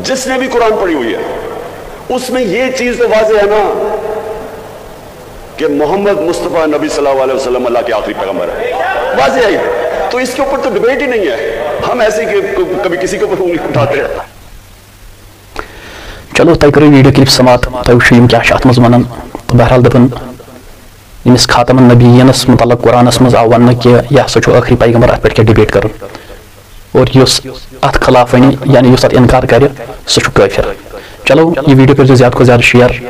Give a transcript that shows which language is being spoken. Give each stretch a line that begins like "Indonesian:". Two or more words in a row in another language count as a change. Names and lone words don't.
Urdu: جس نے بھی قرآن پڑھی ہوئی ہے اس میں یہ چیز تو واضح ہے نا کہ محمد مصطفیٰ نبی
Arabic: صلی اللہ علیہ وسلم
Urdu: اللہ کے آخری پیغمبر ہے. واضح ہے. تو اس کے اوپر تو ڈبیٹ ہی نہیں ہے. ہم ایسے کہ کبھی کسی کے اوپر انگلی اٹھاتے ہیں.
Kashmiri: چلو تُہۍ کٔرِو ویڈیو کلپ سماعت. تُہۍ وٕچھِو یِم کیٛاہ چھِ اَتھ منٛز وَنان. تہٕ بہرحال دَپان ییٚمِس خاتم النبیٖنَس مُتعلق قرآنَس منٛز آو وَننہٕ کہِ یہِ ہسا چھُ ٲخری پیغمبر. اَتھ پٮ۪ٹھ کیٛاہ ڈِبیٹ کَرُن. اور یُس اَتھ خلاف وَنہِ یعنی یُس اَتھ اِنکار کَرِ سُہ چھُ کٲفِر. چلو یہِ ویڈیو کٔرۍزیو زیادٕ کھۄتہٕ زیادٕ شیئر.